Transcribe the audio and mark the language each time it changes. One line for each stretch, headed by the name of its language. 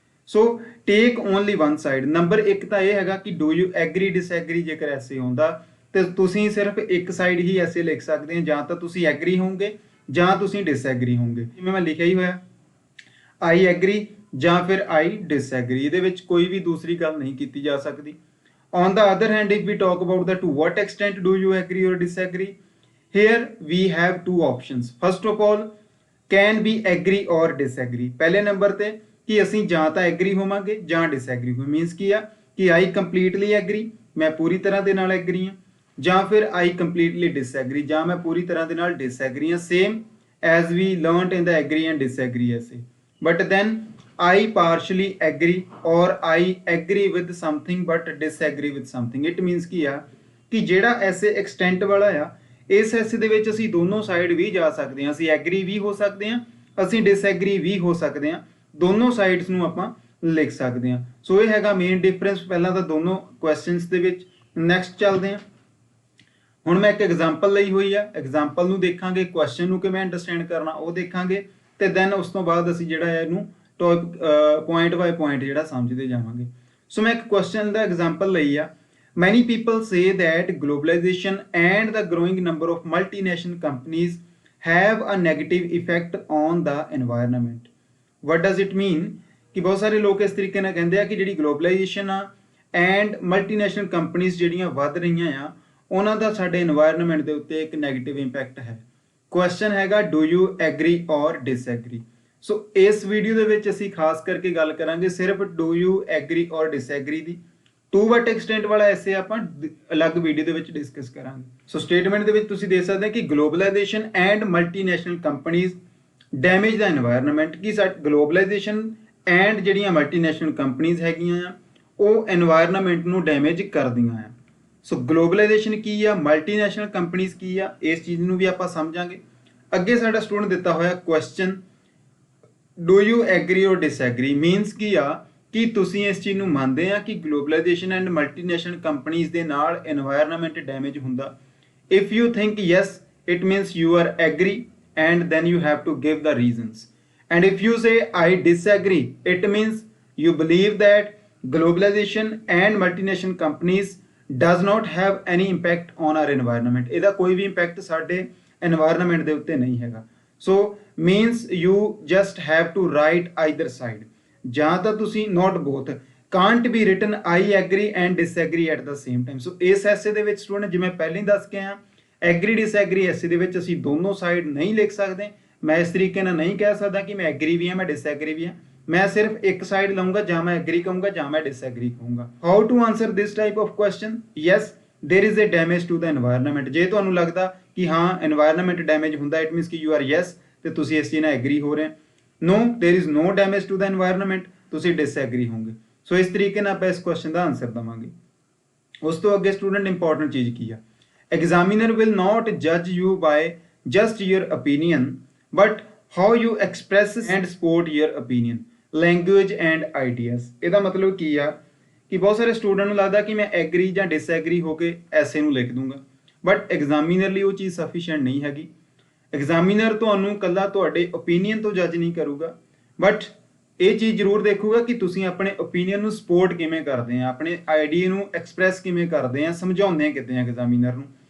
English: So take only one side.
Punjabi: Number 1 ਤਾਂ ਇਹ ਹੈਗਾ ਕਿ
English: do you agree disagree
Punjabi: ਜੇਕਰ ਐਸੇ ਹੁੰਦਾ ਤੇ ਤੁਸੀਂ ਸਿਰਫ ਇੱਕ ਸਾਈਡ ਹੀ ਐਸੇ ਲਿਖ ਸਕਦੇ ਹੋ। ਜਾਂ ਤਾਂ ਤੁਸੀਂ ਐਗਰੀ ਹੋਵੋਗੇ ਜਾਂ ਤੁਸੀਂ ਡਿਸਐਗਰੀ ਹੋਵੋਗੇ। ਜਿਵੇਂ ਮੈਂ ਲਿਖਿਆ ਹੀ ਹੋਇਆ ਆਈ ਐਗਰੀ ਜਾਂ ਫਿਰ ਆਈ ਡਿਸਐਗਰੀ। ਇਹਦੇ ਵਿੱਚ ਕੋਈ ਵੀ ਦੂਸਰੀ ਗੱਲ ਨਹੀਂ ਕੀਤੀ ਜਾ ਸਕਦੀ।
English: On the other hand, if we talk about the to what extent do you agree or disagree, here we have two options. First of all, can be agree or disagree.
Punjabi: ਪਹਿਲੇ ਨੰਬਰ ਤੇ ਕਿ ਅਸੀਂ ਜਾਂ ਤਾਂ agri ਹੋਵਾਂਗੇ ਜਾਂ disagree ਹੋਵਾਂਗੇ। Means ਕੀ ਆ ਕਿ
English: I completely agree,
Punjabi: ਮੈਂ ਪੂਰੀ ਤਰ੍ਹਾਂ ਦੇ ਨਾਲ ਐਗਰੀ ਹਾਂ, ਜਾਂ ਫਿਰ
English: I completely disagree,
Punjabi: ਜਾਂ ਮੈਂ ਪੂਰੀ ਤਰ੍ਹਾਂ ਦੇ ਨਾਲ ਡਿਸਐਗਰੀ ਹਾਂ।
English: Same as we learnt in the agree and disagree essay. But then I partially agree or I agree with something but disagree with something. It means
Punjabi: ਕੀ ਆ ਕਿ ਜਿਹੜਾ ਐਸੇ ਐਕਸਟੈਂਟ ਵਾਲਾ ਆ ਇਸ ਐਸੇ ਦੇ ਵਿੱਚ ਅਸੀਂ ਦੋਨੋਂ ਸਾਈਡ ਵੀ ਜਾ ਸਕਦੇ ਹਾਂ। ਅਸੀਂ ਐਗਰੀ ਵੀ ਹੋ ਸਕਦੇ ਹਾਂ, ਅਸੀਂ ਡਿਸਐਗਰੀ ਵੀ ਹੋ ਸਕਦੇ ਹਾਂ। ਦੋਨੋਂ ਸਾਈਡਸ ਨੂੰ ਆਪਾਂ ਲਿਖ ਸਕਦੇ ਹਾਂ। ਸੋ ਇਹ ਹੈਗਾ ਮੇਨ ਡਿਫਰੈਂਸ ਪਹਿਲਾਂ ਤਾਂ ਦੋਨੋਂ ਕੁਐਸਚਨਸ ਦੇ ਵਿੱਚ। ਨੈਕਸਟ ਚੱਲਦੇ ਹਾਂ। ਹੁਣ ਮੈਂ ਇੱਕ ਐਗਜ਼ਾਮਪਲ ਲਈ ਹੋਈ ਆ। ਐਗਜ਼ਾਮਪਲ ਨੂੰ ਦੇਖਾਂਗੇ, ਕੁਐਸਚਨ ਨੂੰ ਕਿਵੇਂ ਅੰਡਰਸਟੈਂਡ ਕਰਨਾ ਉਹ ਦੇਖਾਂਗੇ ਤੇ ਦੈਨ ਉਸ ਤੋਂ ਬਾਅਦ ਅਸੀਂ ਜਿਹੜਾ ਹੈ ਇਹਨੂੰ ਪੁਆਇੰਟ ਬਾਈ ਪੁਆਇੰਟ ਜਿਹੜਾ ਸਮਝਦੇ ਜਾਵਾਂਗੇ। ਸੋ ਮੈਂ ਇੱਕ ਕੁਐਸਚਨ ਦਾ ਐਗਜ਼ਾਮਪਲ ਲਈ ਆ।
English: Many people say that globalization and the growing number of multinational companies have a negative effect on the environment. What does it mean?
Punjabi: ਕਿ ਬਹੁਤ ਸਾਰੇ ਲੋਕ ਇਸ ਤਰੀਕੇ ਨਾਲ ਕਹਿੰਦੇ ਆ ਕਿ ਜਿਹੜੀ ਗਲੋਬਲਾਈਜੇਸ਼ਨ ਆ ਐਂਡ ਮਲਟੀਨੈਸ਼ਨਲ ਕੰਪਨੀਜ਼ ਜਿਹੜੀਆਂ ਵੱਧ ਰਹੀਆਂ ਆ ਉਹਨਾਂ ਦਾ ਸਾਡੇ এনवायरमेंट ਦੇ ਉੱਤੇ ਇੱਕ ਨੈਗੇਟਿਵ ਇੰਪੈਕਟ ਹੈ। ਕੁਐਸਚਨ ਹੈਗਾ
English: Do you agree ਔਰ disagree.
Punjabi: ਸੋ ਇਸ ਵੀਡੀਓ ਦੇ ਵਿੱਚ ਅਸੀਂ ਖਾਸ ਕਰਕੇ ਗੱਲ ਕਰਾਂਗੇ ਸਿਰਫ ਡੂ ਯੂ ਐਗਰੀ ਔਰ disagree ਦੀ।
English: to what extent
Punjabi: ਵਾਲਾ ਐਸੇ ਆਪਾਂ ਅਲੱਗ ਵੀਡੀਓ ਦੇ ਵਿੱਚ ਡਿਸਕਸ ਕਰਾਂਗੇ। ਸੋ ਸਟੇਟਮੈਂਟ ਦੇ ਵਿੱਚ ਤੁਸੀਂ ਦੇਖ ਸਕਦੇ ਹੋ ਕਿ globalisation and multinational companies damage ਦਾ environment. ਕਿ ਗਲੋਬਲਾਈਜੇਸ਼ਨ ਐਂਡ ਜਿਹੜੀਆਂ ਮਲਟੀਨੈਸ਼ਨਲ ਕੰਪਨੀਜ਼ ਹੈਗੀਆਂ ਆ ਉਹ এনवायरमेंट ਨੂੰ ਡੈਮੇਜ ਕਰਦੀਆਂ ਆ। ਸੋ ਗਲੋਬਲਾਈਜੇਸ਼ਨ ਕੀ ਆ, ਮਲਟੀਨੈਸ਼ਨਲ ਕੰਪਨੀਜ਼ ਕੀ ਆ, ਇਸ ਚੀਜ਼ ਨੂੰ ਵੀ ਆਪਾਂ ਸਮਝਾਂਗੇ। ਅੱਗੇ ਸਾਡਾ ਸਟੂਡੈਂਟ ਦਿੱਤਾ ਹੋਇਆ ਕੁਐਸਚਨ ਡੂ ਯੂ ਐਗਰੀ ਔਰ ਡਿਸਐਗਰੀ ਮੀਨਸ ਕੀ ਆ ਕਿ ਤੁਸੀਂ ਇਸ ਚੀਜ਼ ਨੂੰ ਮੰਨਦੇ ਆ ਕਿ ਗਲੋਬਲਾਈਜੇਸ਼ਨ ਐਂਡ ਮਲਟੀਨੈਸ਼ਨਲ ਕੰਪਨੀਆਂ ਦੇ ਨਾਲ এনवायरमेंट ਡੈਮੇਜ ਹੁੰਦਾ?
English: If you think yes, it means you are agree, and then you have to give the reasons. And if you say I disagree, it means you believe that globalization and multinational companies does not have any impact on our environment.
Punjabi: ਇਹਦਾ ਕੋਈ ਵੀ impact ਸਾਡੇ environment ਦੇ ਉੱਤੇ ਨਹੀਂ ਹੈਗਾ.
English: So means you just have to write either side.
Punjabi: ਜਾਂ ਤਾਂ ਤੁਸੀਂ
English: not both, can't be written I agree and disagree at the same time.
Punjabi: So ਇਸ ਐਸੇ ਦੇ ਵਿੱਚ ਸਟੂਡੈਂਟ ਜਿਵੇਂ ਪਹਿਲਾਂ ਹੀ ਦੱਸ ਕੇ ਆਇਆ, ਐਗਰੀ ਡਿਸਐਗਰੀ ਐਸੇ ਦੇ ਵਿੱਚ ਅਸੀਂ ਦੋਨੋਂ ਸਾਈਡ ਨਹੀਂ ਲਿਖ ਸਕਦੇ। ਮੈਂ ਇਸ ਤਰੀਕੇ ਨਾਲ ਨਹੀਂ ਕਹਿ ਸਕਦਾ ਕਿ ਮੈਂ ਐਗਰੀ ਵੀ ਹਾਂ ਮੈਂ ਡਿਸਐਗਰੀ ਵੀ ਹਾਂ, ਮੈਂ ਸਿਰਫ ਇੱਕ ਸਾਈਡ ਲਵਾਂਗਾ, ਜਾਂ ਮੈਂ ਐਗਰੀ ਕਹੂੰਗਾ ਜਾਂ ਮੈਂ ਡਿਸਐਗਰੀ ਕਹੂੰਗਾ।
English: How to answer this type of question? Yes, there is a damage to the environment.
Punjabi: ਜੇ ਤੁਹਾਨੂੰ ਲੱਗਦਾ ਕਿ ਹਾਂ एनवायरनमेंट ਡੈਮੇਜ ਹੁੰਦਾ,
English: it means ਕਿ you are yes
Punjabi: ਤੇ ਤੁਸੀਂ ਇਸ ਚੀਜ਼ ਨਾਲ ਐਗਰੀ ਹੋ ਰਹੇ ਹੋ।
English: no, there is no damage to the environment,
Punjabi: ਤੁਸੀਂ ਡਿਸਐਗਰੀ ਹੋਗੇ। ਸੋ ਇਸ ਤਰੀਕੇ ਨਾਲ ਆਪਾਂ ਇਸ ਕੁਐਸਚਨ ਦਾ ਆਨਸਰ ਦਵਾਂਗੇ। ਉਸ ਤੋਂ ਅੱਗੇ ਸਟੂਡੈਂਟ ਇੰਪੋਰਟੈਂਟ ਚੀਜ਼ ਕੀ ਆ?
English: Examiner will not judge you by just your opinion, but how you express and support your opinion, language and ideas।
Punjabi: ਇਹਦਾ ਮਤਲਬ ਕੀ ਆ ਕਿ ਬਹੁਤ ਸਾਰੇ ਸਟੂਡੈਂਟ ਨੂੰ ਲੱਗਦਾ ਕਿ ਮੈਂ ਐਗਰੀ ਜਾਂ ਡਿਸਐਗਰੀ ਹੋ ਕੇ ਐਸੇ ਨੂੰ ਲਿਖ ਦੂੰਗਾ, ਬਟ ਐਗਜ਼ਾਮੀਨਰ ਲਈ ਉਹ ਚੀਜ਼ ਸਫੀਸ਼ੀਐਂਟ ਨਹੀਂ ਹੈਗੀ। ਐਗਜ਼ਾਮੀਨਰ ਤੁਹਾਨੂੰ ਕੱਲਾ ਤੁਹਾਡੇ ਓਪੀਨੀਅਨ ਤੋਂ ਜੱਜ ਨਹੀਂ ਕਰੂਗਾ, ਬਟ ਇਹ ਚੀਜ਼ ਜ਼ਰੂਰ ਦੇਖੂਗਾ ਕਿ ਤੁਸੀਂ ਆਪਣੇ ਓਪੀਨੀਅਨ ਨੂੰ ਸਪੋਰਟ ਕਿਵੇਂ ਕਰਦੇ ਆ, ਆਪਣੇ ਆਈਡੀਆ ਨੂੰ ਐਕਸਪ੍ਰੈਸ ਕਿਵੇਂ ਕਰਦੇ ਆ, ਸਮਝਾਉਂਦੇ ਆ ਕਿਤੇ ਐਗਜ਼ਾਮੀਨਰ ਨੂੰ।